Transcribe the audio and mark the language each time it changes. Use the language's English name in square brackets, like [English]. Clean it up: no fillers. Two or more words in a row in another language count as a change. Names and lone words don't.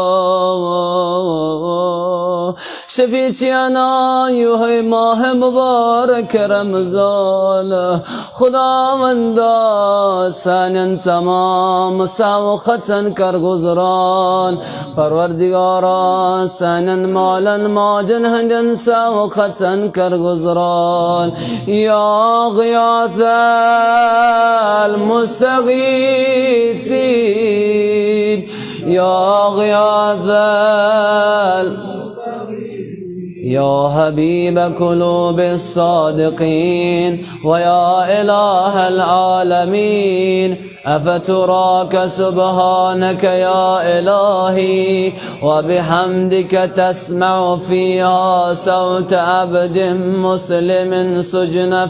[Kashmiri] شفیچیانا یوہی ماہ مبارک رمضان خداوندا سانن تمام مساوختن کر گزران پروردگارا سانن مالن ماجن ہندن ساوختن کر گزران [Arabic] یا غیاث المستغیثین یا غیاث يا حبيب قلوب الصادقين ويا إله العالمين أفتراك سبحانك يا إلهي وبحمدك تسمع فيها صوت عبد مسلم سجن